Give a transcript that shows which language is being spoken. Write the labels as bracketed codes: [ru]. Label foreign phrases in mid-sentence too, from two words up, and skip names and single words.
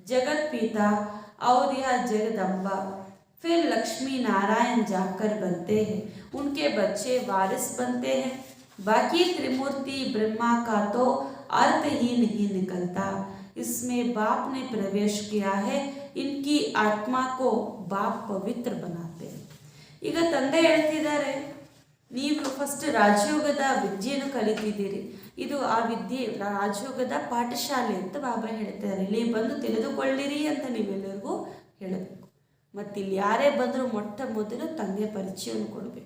[hi] जगत पिता और यह जगदम्बा फिर लक्ष्मी नारायण जाकर बनते हैं, उनके बच्चे वारिस बनते हैं। बाकी त्रिमूर्ति ब्रह्मा का तो अर्थ ही नहीं निकलता। इसमें बाप ने प्रवेश किया है, इनकी आत्मा को बाप पवित्र बनाते हैं। [kn] ಈಗ ತಂದೆ ಹೇಳ್ತಿದ್ದಾರೆ, ನೀವು ಫಸ್ಟ್ ರಾಜಯೋಗದ ವಿದ್ಯೆಯನ್ನು ಕಲಿತಿದ್ದೀರಿ, ಇದು ಆ ವಿದ್ಯೆ ರಾಜಯೋಗದ ಪಾಠಶಾಲೆ ಅಂತ ಬಾಬಾ ಹೇಳ್ತಾರೆ. ಇಲ್ಲಿ ಬಂದು ತಿಳಿದುಕೊಳ್ಳಿರಿ ಅಂತ ನೀವೆಲ್ಲರಿಗೂ ಹೇಳಬೇಕು. ಮತ್ತು ಇಲ್ಲಿ ಯಾರೇ ಬಂದರೂ ಮೊಟ್ಟ ಮೊದಲು ತಂದೆ ಪರಿಚಯವನ್ನು ಕೊಡಬೇಕು.